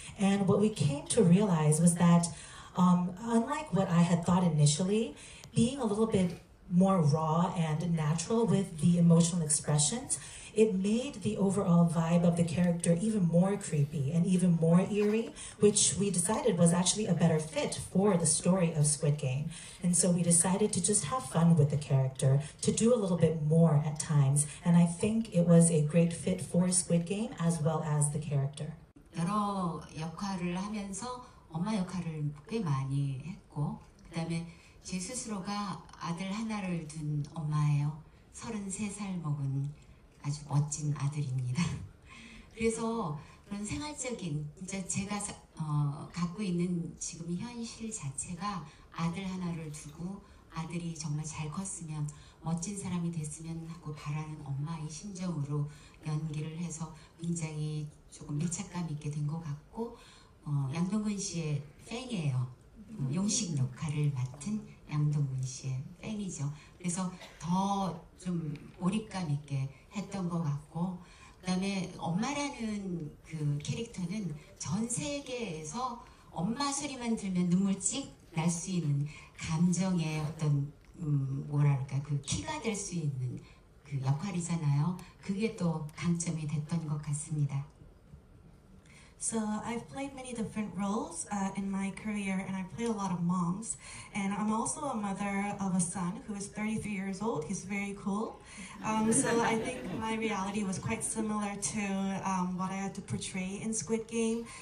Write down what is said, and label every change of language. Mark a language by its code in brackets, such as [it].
[en] And what we came to realize was that unlike what I had thought initially, being a little bit more raw and natural with the emotional expressions, it made the overall vibe of the character even more creepy and even more eerie, which we decided was actually a better fit for the story of Squid Game. And so we decided to just have fun with the character, to do a little bit more at times. And I think it was a great fit for Squid Game as well as the character. [ko] 여러 역할을 하면서 엄마 역할을 꽤 많이 했고, 그다음에 제 스스로가 아들 하나를 둔 엄마예요. 33살 먹은 아주 멋진 아들입니다. 그래서 그런 생활적인, 진짜 제가 갖고 있는 지금 현실 자체가 아들 하나를 두고 아들이 정말 잘 컸으면 멋진 사람이 됐으면 하고 바라는 엄마의 심정으로 연기를 해서 굉장히 조금 밀착감 있게 된 것 같고, 양동근 씨의 팬이에요. 용식 역할을 맡은 양동근 씨의 팬이죠. 그래서 더 좀 몰입감 있게 했던 것 같고, 그 다음에 엄마라는 그 캐릭터는 전 세계에서 엄마 소리만 들면 눈물 찍 날 수 있는 감정의 어떤 뭐랄까 그 키가 될 수 있는 그 역할이잖아요. 그게 또 강점이 됐던 것 같습니다. [en] So I've played many different roles in my career, and I play a lot of moms. And I'm also a mother of a son who is 33 years old. He's very cool. So I think my reality was quite similar to what I had to portray in Squid Game.